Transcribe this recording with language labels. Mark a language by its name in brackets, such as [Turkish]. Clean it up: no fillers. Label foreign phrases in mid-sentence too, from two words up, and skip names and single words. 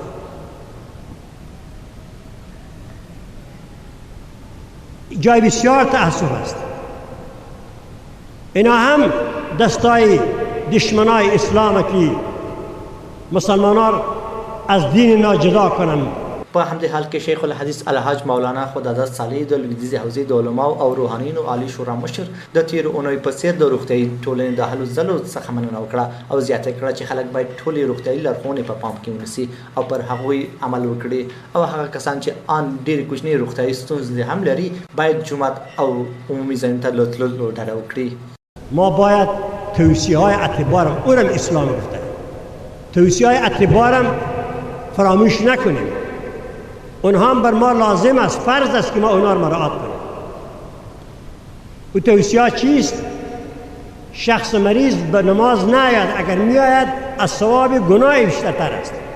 [Persian] جای بسیار تأسف است. اینا هم دستای دشمنای اسلام که مسلمانان از دین ناجدا کنن. [Pashto] په همدې حال کې شیخ الحدیث الحاج مولانا خداداد صالح د لویدیځې حوزې د علماو او روحانینو عالی شورا مشر د تیر اونۍ په څیر د روغتیایي ټولنې د هلو ځلو څخه مننه وکړه او زیاته کړه چې خلک باید ټولې روغتیایي لارښوونې په پام کې ونیسي او پر هغوی عمل وکړي او هغه کسان چې آن ډېرې کوچنۍ روغتیایي ستونزې هم لري باید جومات او عمومي ځایونو ته له تللو ډډه وکړي. [Persian] ما باید توصیه‌های اعتبارم اونم اسلام گفته توصیه‌های اعتبارم فراموش نکنیم. اونها هم بر ما لازم است فرض است که ما اونها رو مراعات کنیم. و توصیه چیست؟ شخص مریض به نماز نیاید اگر میآید از ثواب گناه بیشتر است.